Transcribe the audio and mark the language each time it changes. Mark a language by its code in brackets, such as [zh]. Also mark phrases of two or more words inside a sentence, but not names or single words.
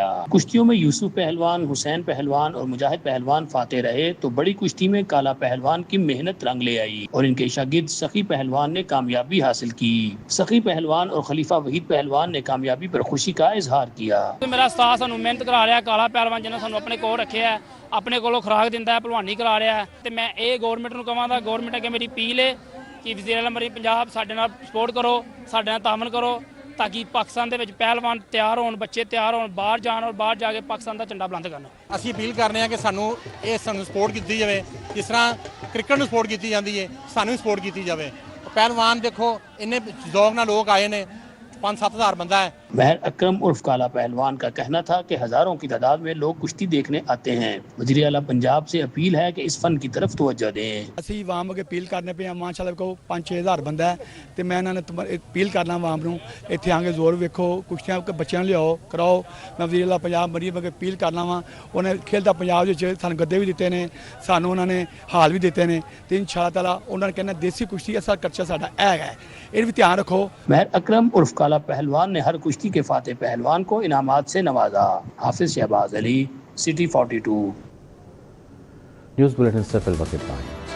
[ur] کشتیوں میں یوسف پہلوان، حسین پہلوان اور مجاہد پہلوان فاتح رہے تو بڑی کشتی میں کالا پہلوان کی محنت رنگ لے آئی اور ان کے شاگرد سخی پہلوان نے کامیابی حاصل کی. سخی پہلوان اور خلیفہ وحید پہلوان نے کامیابی پر خوشی کا اظہار کیا. [pa] میرا استاد سانو محنت کرا رہا کالا پہلوان جنہیں سانو اپنے کول رکھیا ہے، اپنے کولوں خوراک دیندا ہے، پہلوانی کرا رہا ہے. تے میں اے گورنمنٹ نوں کہاں دا گورنمنٹ اگے میری اپیل ہے کہ وزیر اعلیٰ مری پنجاب ساڈے نال سپورٹ کرو، ساڈے نال تعاون کرو تاکہ پاکستان دے وچ پہلوان تیار ہون، بچے تیار ہون، باہر جان اور باہر جا کے پاکستان دا جھنڈا بلند کرن. ਅਸੀਂ ਅਪੀਲ ਕਰਨੇ ਆ ਕਿ ਸਾਨੂੰ ਸਪੋਰਟ ਕੀਤੀ ਜਾਵੇ, ਜਿਸ ਤਰ੍ਹਾਂ ਕ੍ਰਿਕਟ ਨੂੰ ਸਪੋਰਟ ਕੀਤੀ ਜਾਂਦੀ ਹੈ ਸਾਨੂੰ ਵੀ ਸਪੋਰਟ ਕੀਤੀ ਜਾਵੇ. ਪਹਿਲਵਾਨ ਦੇਖੋ ਇੰਨੇ ਜ਼ੌਕ ਨਾਲ ਲੋਕ ਆਏ ਨੇ, 5-7 ہزار بندہ ہے. [ur] مہر اکرم عرف کالا پہلوان کا کہنا تھا کہ ہزاروں کی تعداد میں لوگ کشتی دیکھنے آتے ہیں. وزیر اعلیٰ پنجاب سے اپیل ہے کہ اس فن کی طرف توجہ دیں. [pa] ਅਸੀਂ ਆਵਾਮ ਅੱਗੇ ਅਪੀਲ ਕਰਨੇ ਪਏ ਆ, ਮਾਸ਼ਾਅੱਲਾ ਕੋ 5-6 ਹਜ਼ਾਰ ਬੰਦਾ ਹੈ ਤੇ ਮੈਂ ਇਹਨਾਂ ਨੇ ਅਪੀਲ ਕਰਨਾ ਆਵਾਮ ਨੂੰ ਇੱਥੇ ਆ ਕੇ ਜ਼ੋਰ ਵੇਖੋ, ਕੁਸ਼ਤੀਆਂ ਬੱਚਿਆਂ ਨੂੰ ਲਿਆਓ ਕਰਾਓ. ਮੈਂ ਵਜ਼ੀਰ ਆਲਾ ਪੰਜਾਬ ਮਰੀਮ ਅੱਗੇ ਅਪੀਲ ਕਰਨਾ ਵਾ, ਉਹਨੇ ਖੇਡਦਾ ਪੰਜਾਬ ਵਿੱਚ ਸਾਨੂੰ ਗੱਦੇ ਵੀ ਦਿੱਤੇ ਨੇ, ਸਾਨੂੰ ਉਹਨਾਂ ਨੇ ਹਾਲ ਵੀ ਦਿੱਤੇ ਨੇ ਤੇ [ar] إن شاء الله تعالى [pa] ਉਹਨਾਂ ਨੇ ਕਹਿੰਦਾ ਦੇਸੀ ਕੁਸ਼ਤੀ ਅਸਲ ਖਰਚਾ ਸਾਡਾ ਹੈਗਾ, ਇਹ بھی ਧਿਆਨ رکھو. [ur] مہر اکرم عرف کالا پہلوان نے ہر کشتی کے فاتح پہلوان کو انعامات سے نوازا. حافظ شہباز علی، سٹی 42. نیوز بلیٹن سے فی الوقت اتنا ہے.